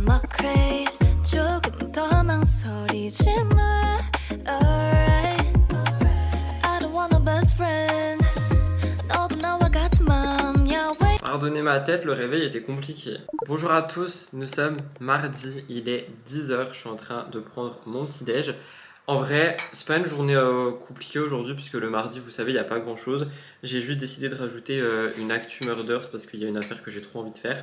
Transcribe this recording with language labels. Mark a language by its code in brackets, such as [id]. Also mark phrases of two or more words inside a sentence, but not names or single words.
[ko] craze 조금 더 망설이지 마 [en] alright I don't want a best friend [ko] 너도 나와 같은 맘이야 왜 [fr] Pardonnez ma tête, le réveil était compliqué. Bonjour à tous, nous sommes mardi, il est 10h, je suis en train de prendre mon petit déj. En vrai, c'est pas une journée compliquée aujourd'hui puisque le mardi, vous savez, il n'y a pas grand chose. J'ai juste décidé de rajouter une actu Murders parce qu'il y a une affaire que j'ai trop envie de faire.